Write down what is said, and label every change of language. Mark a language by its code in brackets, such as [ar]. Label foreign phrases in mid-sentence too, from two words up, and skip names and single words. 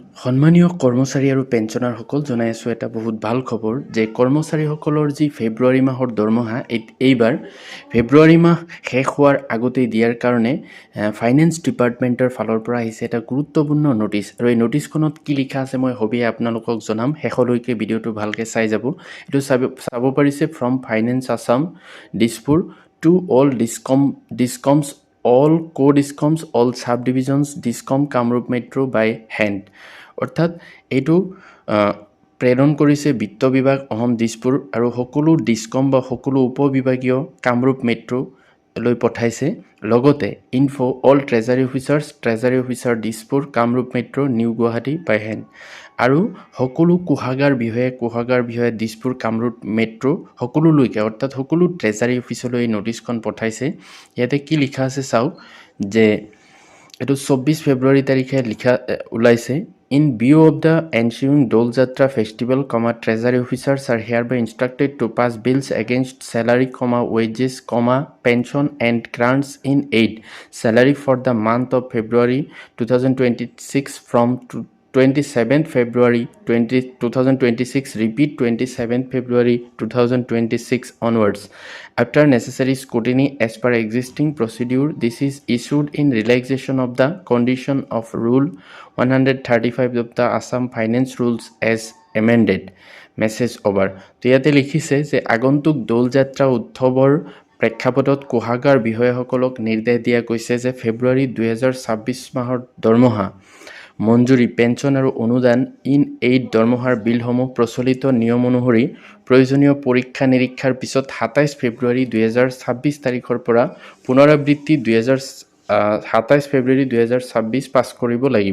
[as] সন্মানীয় কৰ্মচাৰী আৰু পেঞ্চনাৰসকল জনাই আছোঁ এটা বহুত ভাল খবৰ যে কৰ্মচাৰীসকলৰ যি ফেব্ৰুৱাৰী মাহৰ দৰমহা এইবাৰ ফেব্ৰুৱাৰী মাহ শেষ হোৱাৰ আগতেই দিয়াৰ কাৰণে ফাইনেন্স ডিপাৰ্টমেণ্টৰ ফালৰ পৰা আহিছে এটা গুৰুত্বপূৰ্ণ নটিচ আৰু এই নটিচখনত কি লিখা আছে মই সবিয়ে আপোনালোকক জনাম শেষলৈকে ভিডিঅ'টো ভালকৈ চাই যাব এইটো চাব পাৰিছে [en] from Finance Assam Dispur to all discoms all co-discoms, all subdivisions, discom [as] কামৰূপ মেট্ৰ' [en] by hand [as] অৰ্থাৎ এইটো প্ৰেৰণ কৰিছে বিত্ত বিভাগ অসম দিছপুৰ আৰু সকলো ডিছকম বা সকলো উপবিভাগীয় কামৰূপ মেট্ৰ' লৈ পঠাইছে লগতে [en] info all treasury officer Dispur Kamrup Metro New Guwahati by hand [as] আৰু সকলো কোষাগাৰ বিষয়া দিছপুৰ কামৰূপ মেট্ৰ' সকলোলৈকে অৰ্থাৎ সকলো ট্ৰেজাৰী অফিচলৈ এই নটিচখন পঠাইছে ইয়াতে কি লিখা আছে চাওক যে এইটো 24 ফেব্ৰুৱাৰী তাৰিখে লিখা ওলাইছে [en] In view of the ensuing Dol Jatra festival, treasury officers are hereby instructed to pass bills against salary, wages, pension and grants in aid. Salary for the month of February 2026 from 27th February 2026, repeat 27th February 2026 onwards. After necessary scrutiny as per existing procedure, this is issued in relaxation of the condition of Rule 135 of the Assam Finance Rules as amended. Message over. [as] তো ইয়াতে লিখিছে যে আগন্তুক দোল যাত্ৰা উৎসৱৰ প্ৰেক্ষাপটত কোষাগাৰ বিষয়াসকলক নিৰ্দেশ দিয়া গৈছে যে ফেব্ৰুৱাৰী 2026 মাহৰ দৰমহা মঞ্জুৰি পেঞ্চন আৰু অনুদান [en] in aid [as] দৰমহাৰ বিলসমূহ প্ৰচলিত নিয়ম অনুসৰি প্ৰয়োজনীয় পৰীক্ষা নিৰীক্ষাৰ পিছত 27 ফেব্ৰুৱাৰী 2026 তাৰিখৰ পৰা পুনৰাবৃত্তি 27 ফেব্ৰুৱাৰী 2026 পাছ কৰিব লাগিব।